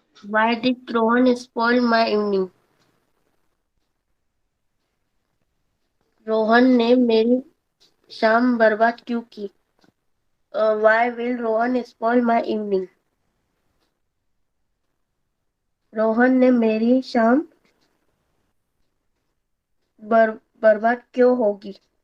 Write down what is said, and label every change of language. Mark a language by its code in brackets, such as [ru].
[en] why did Rohan spoil my evening? [hi] Rohan ने मेरी शाम बर्बाद क्यों की? [en] Why will Rohan spoil my evening? [hi] Rohan ने मेरी शाम बर्बाद क्यों होगी?